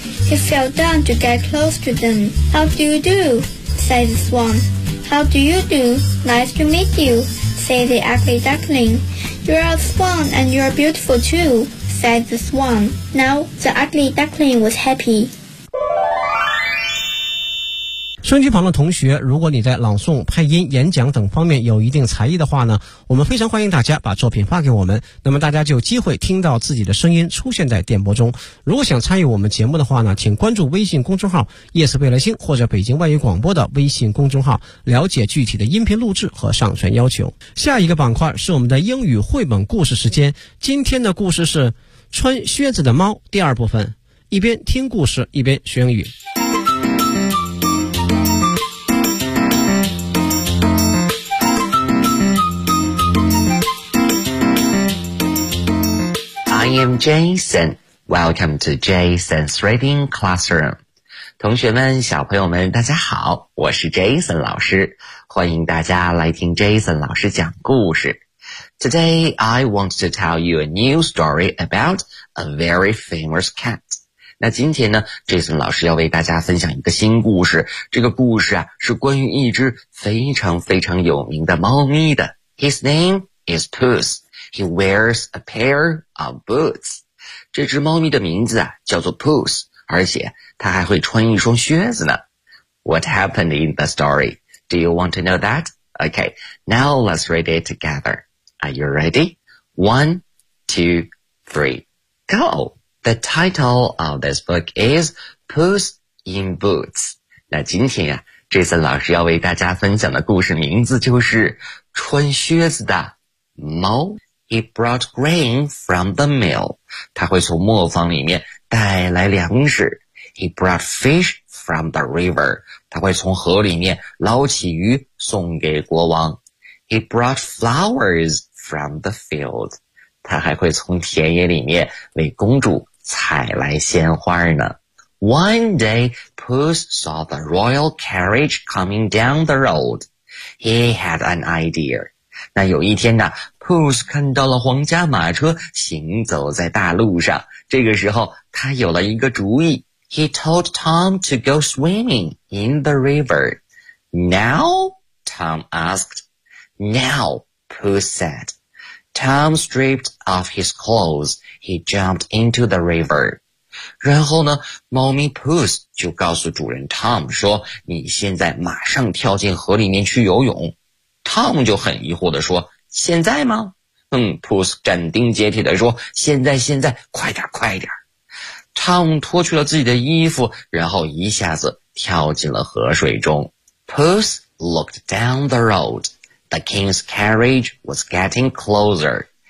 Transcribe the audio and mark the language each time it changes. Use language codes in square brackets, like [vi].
[en] He fell down to get close to them. How do you do? Said the swan. How do you do? Nice to meet you, said the ugly duckling. You're a swan and you're beautiful too, said the swan. Now the ugly duckling was happy. [zh] 收音机旁的同学，如果你在朗诵、配音、演讲等方面有一定才艺的话呢，我们非常欢迎大家把作品发给我们，那么大家就有机会听到自己的声音出现在电波中。如果想参与我们节目的话呢，请关注微信公众号夜色贝来星或者北京外语广播的微信公众号，了解具体的音频录制和上传要求。下一个板块是我们的英语绘本故事时间，今天的故事是穿靴子的猫第二部分，一边听故事一边学英语。 [en] I am Jason. Welcome to Jason's Reading Classroom. [zh] 同学们，小朋友们，大家好，我是 Jason 老师，欢迎大家来听 Jason 老师讲故事。 [en] Today, I want to tell you a new story about a very famous cat. [zh] 那今天呢， Jason 老师要为大家分享一个新故事，这个故事啊，是关于一只非常非常有名的猫咪的。 [en] His name is Puss. He wears a pair of boots. [zh] 这只猫咪的名字啊叫做 Puss, 而且它还会穿一双靴子呢。 [en] What happened in the story? Do you want to know that? Okay, now let's read it together. Are you ready? One, two, three, go! The title of this book is Puss in Boots. [zh] 那今天啊，这次老师要为大家分享的故事名字就是穿靴子的猫。 [en] He brought grain from the mill. [zh] 他会从磨坊里面带来粮食。 [en] He brought fish from the river. [zh] 他会从河里面捞起鱼送给国王。 [en] He brought flowers from the field. [zh] 他还会从田野里面为公主采来鲜花呢。 [en] One day, Puss saw the royal carriage coming down the road. He had an idea. [zh] 那有一天呢， Puss 看到了皇家马车行走在大路上，这个时候他有了一个主意。 [en] He told Tom to go swimming in the river. Now? Tom asked. Now, Puss said. Tom stripped off his clothes. He jumped into the river. [zh] 然后呢，猫咪 Puss 就告诉主人 Tom 说，你现在马上跳进河里面去游泳。 Tom 就很疑惑地说，现在吗？Puss 斩钉截铁地说，现在现在，快点快点。 Tom 脱去了自己的衣服，然后一下子跳进了河水中。 [en] Puss looked down the road. The king's carriage was getting closer.